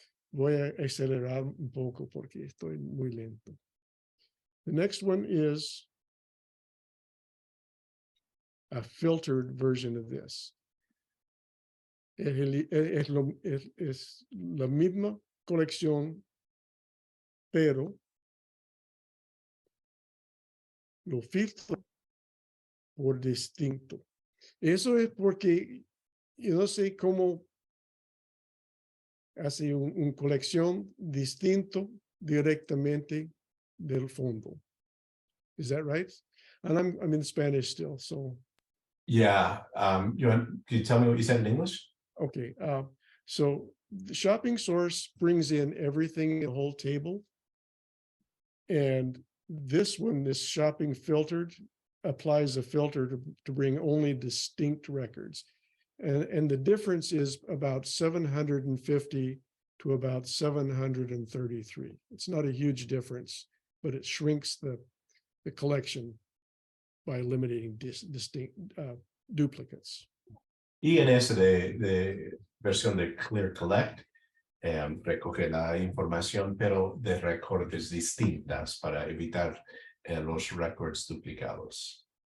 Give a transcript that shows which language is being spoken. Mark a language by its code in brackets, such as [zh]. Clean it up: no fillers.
[es] Voy a acelerar un poco porque estoy muy lento. [en] The next one is a filtered version of this. [es] Es la misma colección, pero lo filtro por distinto. Eso es porque yo no sé cómo hace una colección distinto directamente del fondo. [en] Is that right? And I'm in Spanish still, so. Yeah, Johan, can you tell me what you said in English? Okay, so the shopping source brings in everything in the whole table. And this one, this shopping filtered, applies a filter to bring only distinct records. And the difference is about 750 to about 733. It's not a huge difference, but it shrinks the collection by eliminating distinct duplicates. [es] Y en ese de versión de Clear Collect, recoge la información, pero de recortes distintas para evitar los records duplicados.